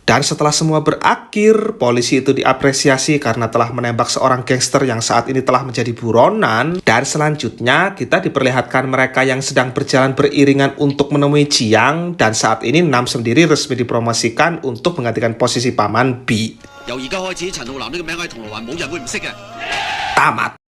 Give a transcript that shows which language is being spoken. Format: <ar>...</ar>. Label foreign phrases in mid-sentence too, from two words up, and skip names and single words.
<id>Dan setelah semua berakhir, polisi itu diapresiasi karena telah menembak seorang gangster yang saat ini telah menjadi buronan. Dan selanjutnya kita diperlihatkan mereka yang sedang berjalan beriringan untuk menemui Jiang. Dan saat ini Nam sendiri resmi dipromosikan untuk menggantikan posisi Paman B.</id> <yue>由而家開始，陳浩南呢個名喺銅鑼灣冇人會唔識嘅。</yue> <id>Tamat.</id>